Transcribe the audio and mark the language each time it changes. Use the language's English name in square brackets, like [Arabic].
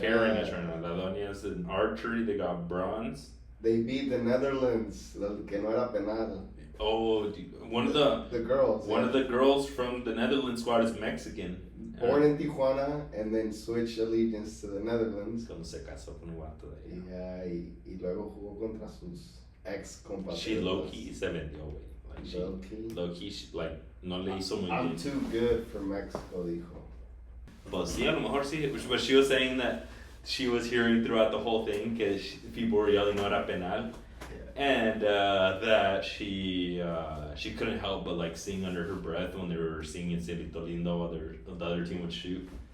[English] carrying us right now. Las Doñas in archery, they got bronze. They beat the Netherlands, [Spanish] que no era penal. [English] Oh, one of the girls. One of the girls from the Netherlands squad is Mexican. Born in Tijuana and then switched allegiance to the Netherlands. [Spanish] Cuando se casó con un vato de allá. Yeah, y luego jugó contra sus ex compatriotas. [English] She low-key [Spanish] se vendió, güey. [English] Like she, low-key, she, like, [Spanish] no le hizo muy bien. [English] I'm too good for Mexico, [Spanish] dijo. Pues sí, a lo mejor sí. [English] But she was saying that she was hearing throughout the whole thing because people were yelling [Spanish] no era penal. [English] And that she couldn't help but like sing under her breath when they were singing Cielito Lindo while the other team would shoot.